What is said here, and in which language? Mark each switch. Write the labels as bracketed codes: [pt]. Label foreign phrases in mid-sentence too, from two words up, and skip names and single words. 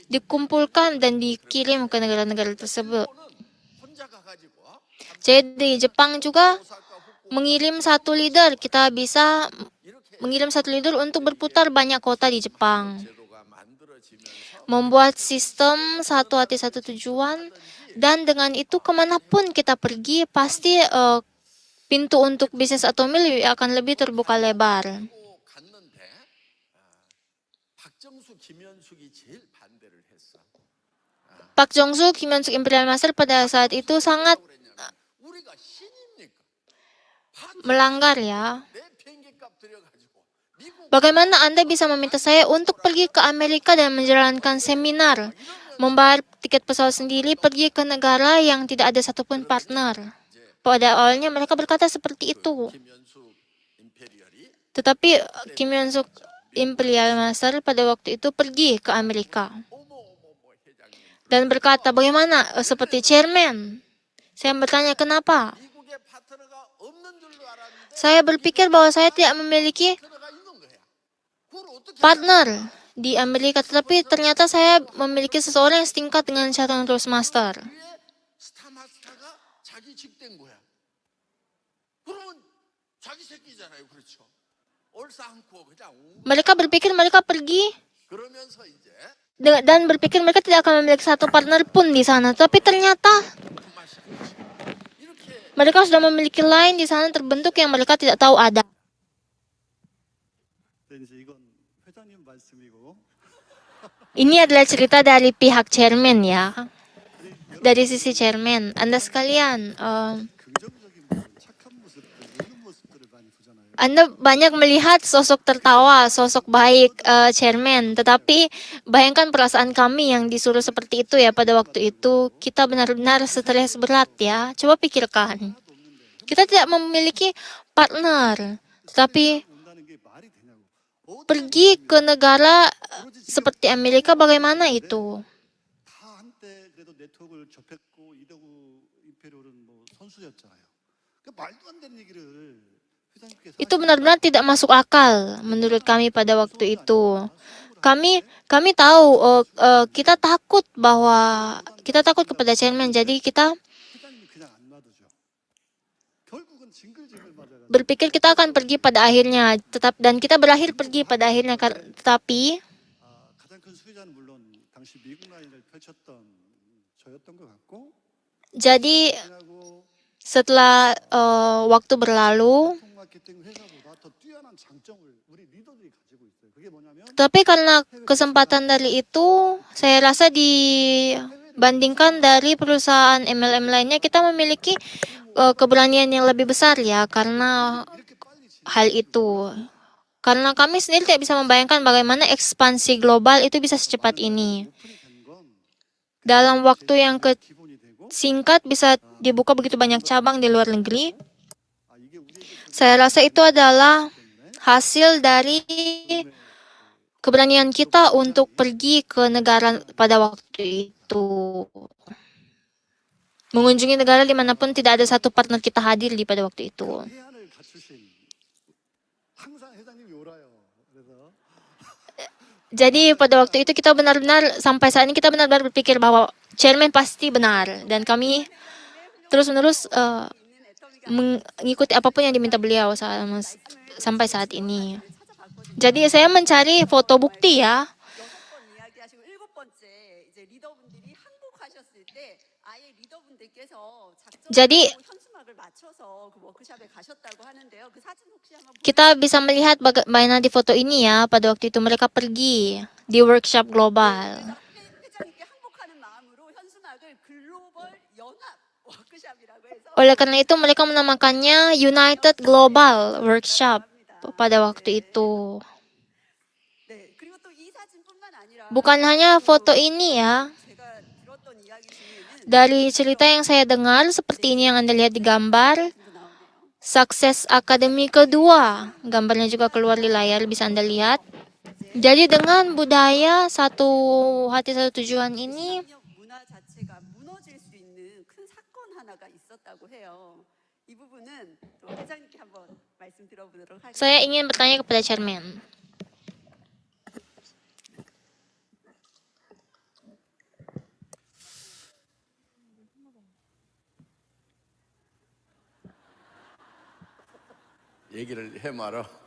[id] dikumpulkan dan dikirim ke negara-negara tersebut. [ko] 일본은 혼자 가가지고 [id] Jadi Jepang juga [ko] 오사카 후쿠오카 [id] mengirim satu leader. Kita bisa [ko] 이렇게 [id] mengirim satu leader untuk berputar banyak kota di Jepang. [ko] 제도가 만들어지면서 [id] Membuat sistem satu hati satu tujuan, dan dengan itu kemanapun kita pergi pasti pintu untuk bisnis Atomy akan lebih terbuka lebar. [ko] 고 갔는데 박정수 김현숙이 제일 반대를 했어. [id] Pak Jong-suk, Kim Yeon-suk [en] Imperial Master [id] pada saat itu sangat [ko] 그랬냐면 우리가 신입니까? [id] melanggar ya. [ko] 내 비행기값 들여가지고 미국 [id] Bagaimana Anda bisa meminta saya untuk pergi ke Amerika dan menjalankan seminar, membayar tiket pesawat sendiri, pergi ke negara yang tidak ada satupun partner? Pada awalnya mereka berkata seperti itu. [ko] 김현숙 임페리얼이 [id] Tetapi Kim Yeon-suk [en] Imperial Master [id] pada waktu itu pergi ke Amerika [ko] 어머 회장님 [id] dan berkata, bagaimana seperti chairman? Saya bertanya kenapa? [ko] 미국에 파트너가 없는 줄로 알았는데 [id] Saya berpikir bahwa saya tidak memiliki [ko] 파트너가 있는 거야. 그걸 어떻게 [id] partner di Amerika, tetapi ternyata saya memiliki seseorang yang setingkat dengan Sharon Roastmaster. [ko] 위에 스타마스터가 자기 직대인 거야. 그러면 자기 새끼잖아요, 그렇죠? 얼싸안고 그냥 [id] Mereka berpikir mereka pergi [ko] 그러면서 이제 [id] dan berpikir mereka tidak akan memiliki satu partner pun di sana. Tapi ternyata [ko] 그 맛이 아니지. 이렇게 [id] mereka sudah memiliki line di sana terbentuk yang mereka tidak tahu ada. [ko] 네, 이제 이건 회장님 말씀이고 [id] Ini adalah cerita dari pihak chairman ya. Dari sisi chairman. Anda sekalian, [ko] 긍정적인 모습, 착한 모습들, 이런 모습들을 많이 보잖아요. [id] Anda banyak melihat sosok tertawa, sosok baik chairman. Tetapi bayangkan perasaan kami yang disuruh seperti itu ya pada waktu itu. Kita benar-benar stres berat ya. Coba pikirkan. Kita tidak memiliki partner. Tetapi [ko] 온다는 게 말이 되냐고. 어디 [id] pergi ke negara seperti Amerika bagaimana itu? [ko] 다 한때 그래도 네트워크를 접했고 이대구 임페리얼은 뭐 선수였잖아요. 그 말도 안 되는 얘기를 회장님께서 [id] Itu benar-benar tidak masuk akal menurut kami pada waktu itu. Kami tahu kita takut kepada chairman, jadi kita [ko] 회장님이 그냥 안 놔두죠. 결국은 징글징글 맞아가지고 [id] berpikir kita akan pergi pada akhirnya, dan kita berakhir pergi pada akhirnya. Tetapi [ko] 가장 큰 수혜자는 물론 당시 미국 라인을 펼쳤던 저였던 것 같고 [id] jadi [ko] 하고 [id] setelah waktu berlalu, [ko] 통 마케팅 회사보다 더 뛰어난 장점을 우리 리더들이 가지고 있어요. 그게 뭐냐면 [id] tapi karena kesempatan dari itu, saya rasa dibandingkan dari perusahaan MLM lainnya, kita memiliki keberanian yang lebih besar ya, karena [ko] 이렇게 빨리 [id] hal itu. Karena kami sendiri tidak bisa membayangkan bagaimana ekspansi global itu bisa secepat ini. [ko] 오픈이 된 건 [id] Dalam waktu yang [ko] 기본이 되고 [id] singkat bisa dibuka begitu banyak cabang di luar negeri. [ko] 이게 우리에게 [id] Saya rasa itu adalah hasil dari keberanian kita untuk pergi ke negara pada waktu itu. Mengunjungi negara dimanapun tidak ada satu partner kita hadir di pada waktu itu. [ko] 해안을 갖추신 항상 회장님이 울어요. 그래서 [id] Jadi pada waktu itu kita benar-benar, sampai saat ini kita benar-benar berpikir bahwa chairman pasti benar. Dan kami terus-menerus mengikuti apapun yang diminta beliau sampai saat ini. Jadi saya mencari foto bukti ya. [ko] 6번 이야기하시고 7번째 이제 리더분들이 한국하셨을 때 아예 리더분들께서 [id] Jadi [ko] 현수막을 맞춰서 그 워크숍에 가셨다고 하는데요. 그 사진 혹시 한번 [id] kita bisa melihat bagaimana di foto ini ya, pada waktu itu mereka pergi di workshop global. [ko] 회장님께 항복하는 마음으로 현수막을 글로벌 연합 워크숍이라고 해서 [id] Oleh karena itu mereka menamakannya United Global Workshop pada waktu itu. [ko] 네. 그리고 또 이 사진뿐만 아니라 [id] Bukan hanya foto ini ya, [ko] 제가 들었던 이야기 중에는 [id] dari cerita yang saya dengar seperti ini yang Anda lihat di gambar, [ko] 도 나오네요. [id] Sukses Academy kedua. Gambarnya juga keluar di layar, bisa Anda lihat. Jadi dengan budaya satu hati satu tujuan ini, [ko] 문화 받았다고 해요. 이 부분은 또 회장님께 한번 말씀 들어보도록 하겠습니다. [id] Saya ingin bertanya kepada Chairman. [ko] 얘기를 해 말어.